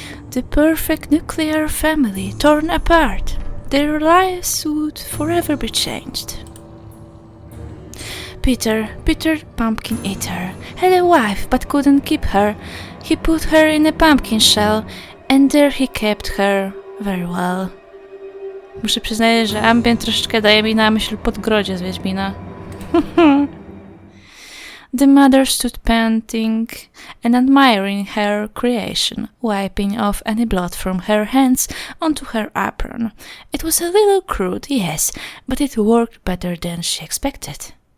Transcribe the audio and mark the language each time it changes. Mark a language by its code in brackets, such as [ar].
[en] The perfect nuclear family torn apart. Their lives would forever be changed. Peter, Pumpkin Eater, had a wife but couldn't keep her. He put her in a pumpkin shell and there he kept her very well. [pl] Muszę przyznać, że ambient troszeczkę daje mi na myśl Podgrodzie z Wiedźmina. [en] The mother stood panting and admiring her creation, wiping off any blood from her hands onto her apron. It was a little crude, yes, but it worked better than she expected.